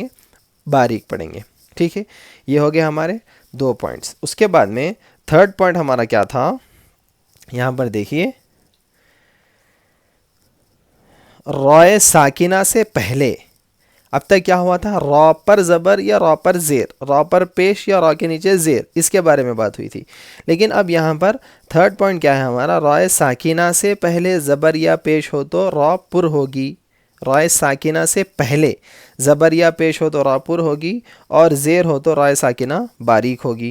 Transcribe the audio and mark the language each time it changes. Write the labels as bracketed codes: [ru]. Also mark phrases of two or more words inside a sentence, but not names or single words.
[ur] باریک پڑھیں گے۔ ٹھیک ہے، یہ ہو گیا ہمارے دو پوائنٹس۔ اس کے بعد میں [en] third point [ur] ہمارا کیا تھا؟ یہاں پر دیکھیے، رائے ساکنہ سے پہلے اب تک کیا ہوا تھا؟ را پر زبر یا را پر زیر، را پر پیش یا را کے نیچے زیر، اس کے بارے میں بات ہوئی تھی۔ لیکن اب یہاں پر [en] third point [ur] کیا ہے ہمارا؟ رائے ساکنہ سے پہلے زبر یا پیش ہو تو را پر ہوگی۔ رائے ساکنہ سے پہلے زبر یا پیش ہو تو را پر ہوگی، اور زیر ہو تو رائے ساکنہ باریک ہوگی۔